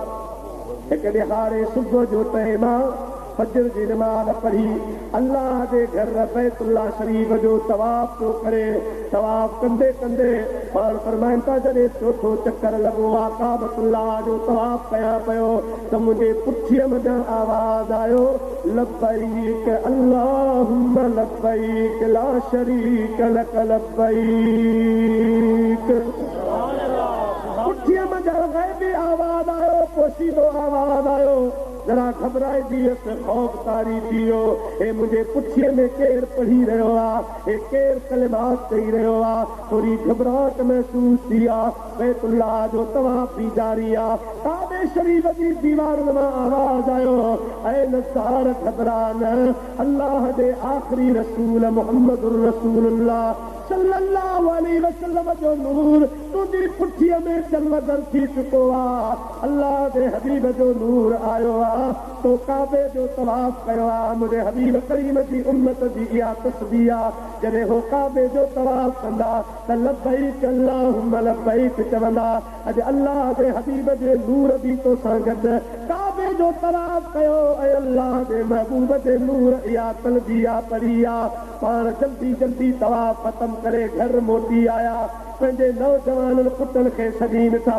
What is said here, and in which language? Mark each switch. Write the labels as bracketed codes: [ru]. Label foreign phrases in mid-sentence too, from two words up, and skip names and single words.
[sd] हिकु ॾिहाड़े सुबुह जो टाइम आहे, फजर जी नमाज़ पढ़ी अल्लाह जे घर बैतुल्लाह शरीफ़ जो तवाफ़ थो करे। तवाफ़ कंदे कंदे पाण फरमाइनि था, जॾहिं चोथो चकर लॻो आहे काबतुल्लाह जो तवाफ़ कयां पियो त मुंहिंजे पुठीअ मथां आवाज़ आयो, [ar] لبيك اللهم لبيك لا شريك لك لبيك. [sd] पुठीअ मथां ग़ैबी आवाज़ आयो, पोशीदो आवाज़ आयो, जरा घबराइजी वियसि, ख़ौफ़ तारी थी वियो। हे मुंहिंजे पुठीअ में केरु पढ़ी रहियो आहे, हे केरु कलिमात चई रहियो आहे? थोरी घबराहट महसूस थी आहे। बैतुल्लाह जो तवाफ़ बि जारी आहे, काबे शरीफ़ जी दीवारुनि मां आवाज़ आयो, ऐ नज़्ज़ार घबरा न, अल्लाह जे आख़िरी रसूल मुहम्मद [ar] رسول الله صلى الله عليه وسلم [sd] जो नूर तुंहिंजी पुठीअ में जलवदर थी चुको आहे। अल्लाह जे हबीब जो नूर आयो आहे, तो काबे जो तवाफ़ कयो आहे। मुंहिंजे हबीब करीम जी उम्मत जी इहा तस्बीह आहे, जॾहिं हो काबे जो तवाफ़ कंदा त [ar] لبيك اللهم لبيك [sd] चवंदा। अॼु अल्लाह जे हबीब जे नूर बि तोसां गॾु काबे जो तवाफ़ कयो, ऐं अल्लाह जे महबूब जे नूर इहा तलबिया पढ़ी आहे, पाण जल्दी जल्दी तवाफ ख़त्म करे घर मोटी आया पंहिंजे नौजवाननि पुटनि खे सॾीनि था